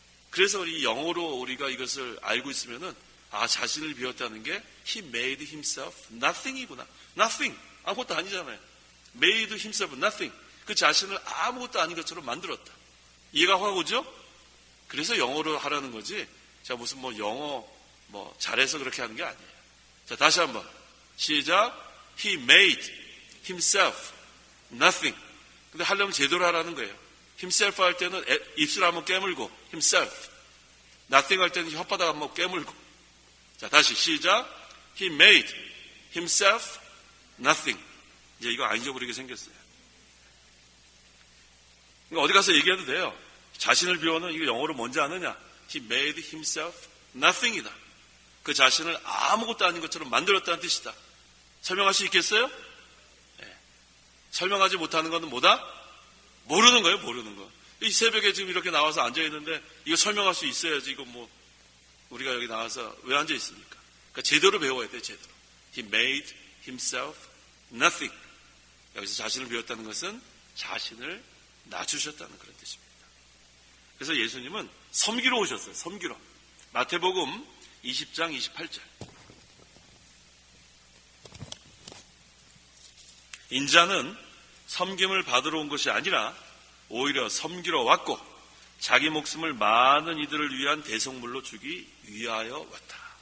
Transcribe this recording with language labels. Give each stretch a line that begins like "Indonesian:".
Korean: 그래서 이 영어로 우리가 이것을 알고 있으면은 자신을 비웠다는 게
English: He made himself nothing
Korean: 이구나. nothing 아무것도 아니잖아요.
English: made himself nothing.
Korean: 그 자신을 아무것도 아닌 것처럼 만들었다. 이해가 확 오죠? 그래서 영어로 하라는 거지. 자, 무슨 뭐 영어 잘해서 그렇게 하는 게 아니에요. 자, 다시 한번. 시작.
English: He made himself nothing.
Korean: 근데 하려면 제대로 하라는 거예요. himself 할 때는 입술 한번 깨물고 himself. nothing 할 때는 혓바닥 한번 깨물고. 자, 다시 시작.
English: He made himself nothing.
Korean: 이제 이거 안 잊어버리게 생겼어요. 어디 가서 얘기해도 돼요. 자신을 비워는 이거 영어로 뭔지 아느냐?
English: He made himself nothing이다.
Korean: 그 자신을 아무것도 아닌 것처럼 만들었다는 뜻이다. 설명할 수 있겠어요? 설명하지 못하는 것은 뭐다? 모르는 거예요, 모르는 거. 이 새벽에 지금 이렇게 나와서 앉아있는데 이거 설명할 수 있어야지. 이거 뭐 우리가 여기 나와서 왜 앉아있습니까? 그러니까 제대로 배워야 돼, 제대로.
English: He made himself nothing.
Korean: 여기서 자신을 배웠다는 것은 자신을 낮추셨다는 그런 뜻입니다. 그래서 예수님은 섬기러 오셨어요, 섬기러. 마태복음 20장 28절. 인자는 섬김을 받으러 온 것이 아니라 오히려 섬기러 왔고 자기 목숨을 많은 이들을 위한 대속물로 주기 위하여 왔다.